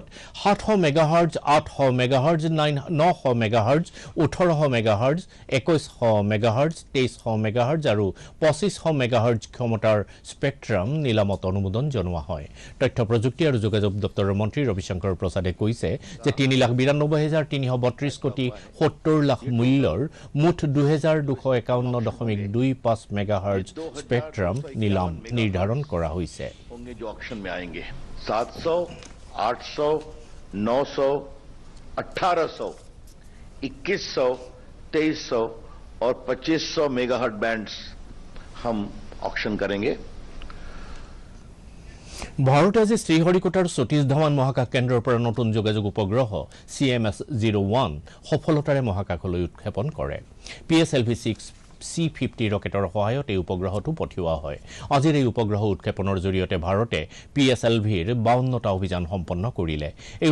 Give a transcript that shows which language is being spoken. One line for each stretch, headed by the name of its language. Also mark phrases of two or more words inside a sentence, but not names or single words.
Assamese: 700 মেগাহাৰ্জ 800 মেগাহাৰ্জ 900 মেগাহাৰ্জ 1800 মেগাহাৰ্জ 2100 মেগাহাৰ্জ 2300 মেগাহাৰ্জ আৰু 2500 মেগাহাৰ্জ ক্ষমতাৰ স্পেক্ট্ৰাম নিলামত অনুমোদন জনোৱা হয় তথ্য প্ৰযুক্তি আৰু যোগাযোগ দপ্তৰৰ মন্ত্ৰী ৰবিশংকৰ প্ৰসাদে কৈছে যে 3,92,332 কোটি 70 লাখ মূল্যৰ মুঠ 2251.25 মেগাহাৰ্জ স্পেক্ট্ৰাম নিলাম নিৰ্ধাৰণ
Bangla: করা হয়েছে
Hindi: होंगे जो ऑक्शन में आएंगे 700, 800, 900, 1800, 2100, 2300 और 2500
English: megahertz bands
Hindi: हम ऑक्शन करेंगे
Assamese: ভাৰতে আজি শ্ৰীহৰিকোটাৰ সতীশ ধাৱান মহাকাশ কেন্দ্ৰৰ পৰা নতুন যোগাযোগ উপগ্ৰহ CMS-01 সফলতাৰে মহাকাশলৈ উৎক্ষেপণ কৰে PSLV-6 C-50 ৰকেটৰ সহায়ত এই উপগ্ৰহটো পঠিওৱা হয় আজিৰ এই উপগ্ৰহ উৎক্ষেপণৰ জৰিয়তে ভাৰতে PSLV-ৰ 52টা অভিযান সম্পন্ন কৰিলে এই